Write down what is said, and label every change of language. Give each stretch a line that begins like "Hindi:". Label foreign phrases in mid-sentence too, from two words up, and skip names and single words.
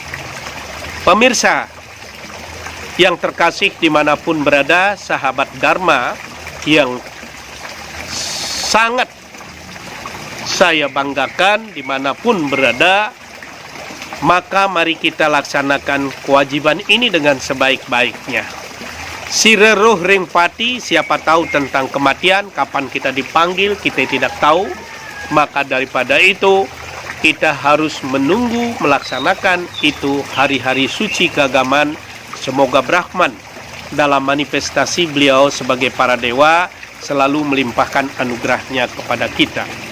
Indonesian: Pemirsa yang terkasih dimanapun berada, sahabat Dharma yang sangat saya banggakan dimanapun berada, maka mari kita laksanakan kewajiban ini dengan sebaik-baiknya.
Balinese: Sireruh ring pati,
Indonesian: siapa tahu tentang kematian, kapan kita dipanggil, kita tidak tahu. Maka daripada itu, kita harus menunggu melaksanakan itu hari-hari suci keagamaan. Semoga Brahman dalam manifestasi beliau sebagai para dewa selalu melimpahkan anugerahnya kepada kita.